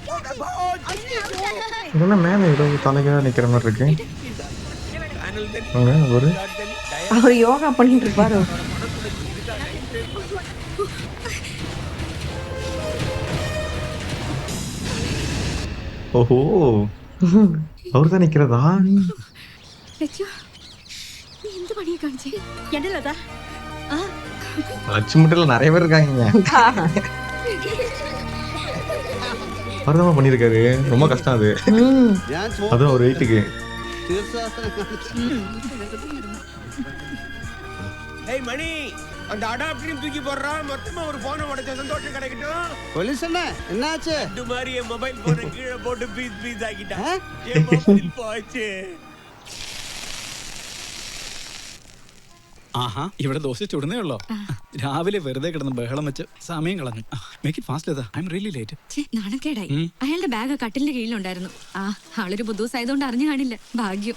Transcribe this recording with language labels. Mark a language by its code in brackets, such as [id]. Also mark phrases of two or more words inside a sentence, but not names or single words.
[ta] என்ன மேல ஏதோ தலைகா நிக்கிற மாதிரி இருக்கு. ஒரு அவர் யோகா பண்ணிட்டு இருப்பாரு. ஓஹோ, அவர் தான் நிக்கிறதா? [ml] ലച്ചു നീ എന്ത് പണിയെ കാണിച്ചേ? [ta] என்னலதா? லட்சுமிட்டல நிறைய பேர் இருக்காங்க. அவர்தான் பண்ணிருக்காரு. ரொம்ப கஷ்டம் அது. அதுவும் ஒரு வெயிட்டுக்கு. ஏய் மணி, அந்த அடாப்டரையும் தூக்கி போடுறா. மொத்தமா ஒரு போனை உடைச்ச சந்தோஷம் கிடைக்கட்டும். போலீஸ் என்ன என்னாச்சு? இந்த மாதிரி என் மொபைல் போனை கீழே போட்டு பீஸ் ஆக்கிட்டான். என் மொபைல் போச்சு. [ml] ആഹാ, ഇവിടെ ദോശ ചുടുന്നേ ഉള്ളോ? രാവിലെ വെറുതെ കിടന്ന് ബഹളം വെച്ച് സമയം കളഞ്ഞു. [en] make it fast I am really late. [ml] നാണക്കേടായി. അയാളുടെ ബാഗ് കട്ടിലിന്റെ കീഴിലുണ്ടായിരുന്നു. ആളൊരു ബുദ്ധൂസായതുകൊണ്ട് അറിഞ്ഞു കാണില്ല. ഭാഗ്യം.